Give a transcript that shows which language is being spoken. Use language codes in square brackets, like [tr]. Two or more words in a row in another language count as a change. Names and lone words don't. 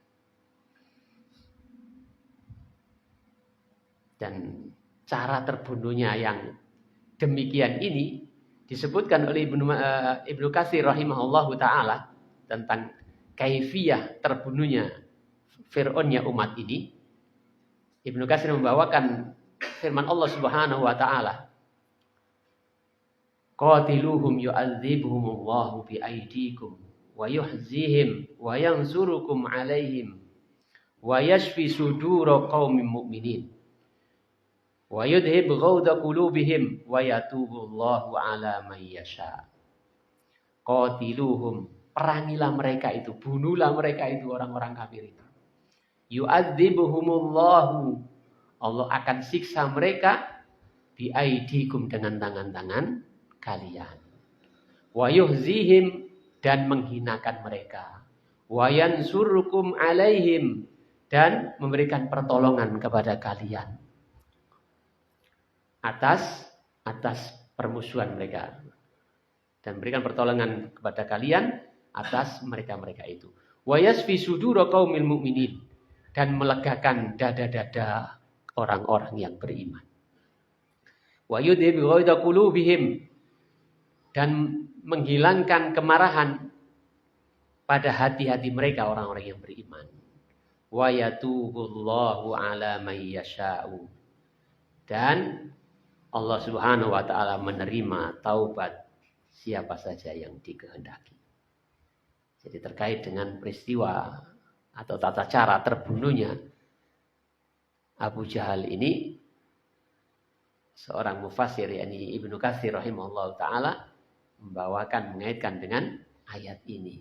[id] Dan cara terbunuhnya yang demikian ini disebutkan oleh Ibnu Katsir [ar] رحمه الله تعالى [id] tentang kaifiyah terbunuhnya Fir'aunnya umat ini. Ibnu Katsir membawakan firman Allah [ar] سبحانه وتعالى, قاتلوهم يعذبهم الله بأيديكم ويخزهم وينصركم عليهم ويشف صدور قوم مؤمنين ويذهب غيظ قلوبهم ويتوب الله على من يشاء. [id] Qatiluhum, perangilah mereka itu, bunuhlah mereka itu orang-orang kafir itu. Yu'adzibuhumullahu, Allah akan siksa mereka biaidikum dengan tangan-tangan kalian. [ar] ويخزهم, [id] dan menghinakan mereka. [ar] وينصركم عليهم, [id] dan memberikan pertolongan kepada kalian. Atas permusuhan mereka. Dan memberikan pertolongan kepada kalian atas mereka-mereka itu. [ar] ويشف صدور قوم المؤمنين, [id] dan melegakan dada-dada orang-orang yang beriman. [ar] ويذهب غيظ قلوبهم, [id] dan menghilangkan kemarahan pada hati-hati mereka orang-orang yang beriman. [ar] ويتوب الله على من يشاء, [id] dan Allah [ar] سبحانه وتعالى [id] menerima taubat siapa saja yang dikehendaki. Jadi terkait dengan peristiwa atau tata cara terbunuhnya Abu Jahal ini, seorang mufassir yakni Ibnu Katsir [ar] رحمه الله تعالى [id] mengaitkan dengan ayat ini.